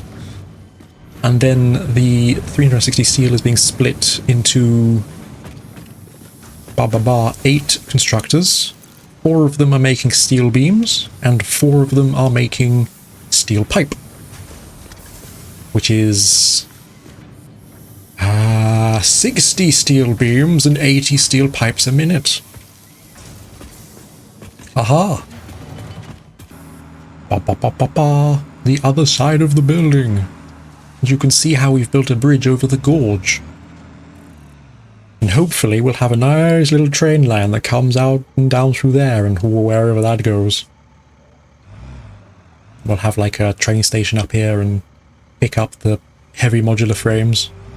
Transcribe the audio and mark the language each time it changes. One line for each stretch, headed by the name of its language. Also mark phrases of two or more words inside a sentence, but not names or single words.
English: And then the 360 steel is being split into 8 constructors. 4 of them are making steel beams, and 4 of them are making steel pipe. Which is 60 steel beams and 80 steel pipes a minute. Aha! Ba ba ba ba ba. The other side of the building. You can see how we've built a bridge over the gorge. And hopefully we'll have a nice little train line that comes out and down through there and wherever that goes. We'll have like a train station up here and pick up the heavy modular frames.